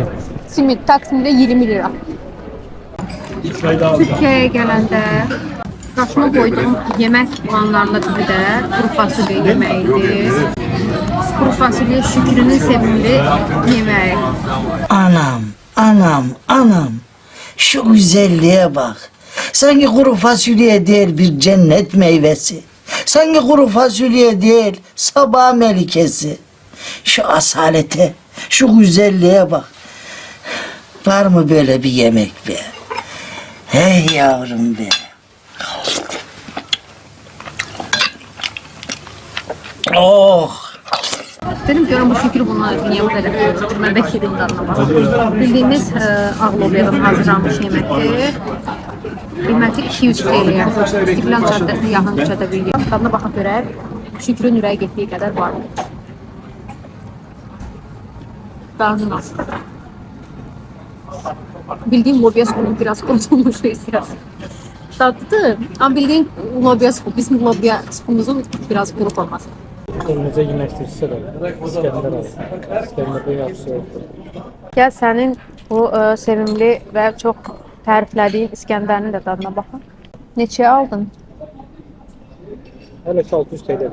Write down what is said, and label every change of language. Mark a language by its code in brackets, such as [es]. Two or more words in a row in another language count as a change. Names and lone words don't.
[az] Simit Taksimdə 20 lira. Türkiyəyə gələndə qarşıma qoyduğum yemək planlarında biri də kuru fasulye yeməyidir. Kuru fasulye Şükrünün sevimli yeməyi. Anam. [tr] Şu güzelliğe bak. Sanki kuru fasulye değil bir cennet meyvesi. Sanki kuru fasulye değil sabah melikesi. Şu asalete, şu güzelliğe bak. Var mı böyle bir yemek be? Hey yavrum be. Oh. [az] Dedim görüm bu Şükrü bunlar niyə bu qədər koyur? Mən də kedim dadına baxım. Bildiyiniz ağlobyadan hazırlanmış yeməkdir. Qiyməti 200 TL. İstiqlal Caddəsinə yaxın küçədə bir yer. Dadına baxaq görək. Şükrün ürəyə getdiyi qədər var. Qarnına. [tr] Bildiğin lobya sonu biraz kurutulmuş hissiyat. Tatlı. Ama bildiğin lobya sonu, bizim lobya sonumuzun biraz kuruk olması. [az] Önümüzə yeməkdirsə də İskəndər alır. İskəndərdə yaxşı yoxdur. Gəl sənin bu sevimli və çox təriflədiyin İskəndərin də dadına baxın. Neçəyə aldın? Hələ 600 TL'dir.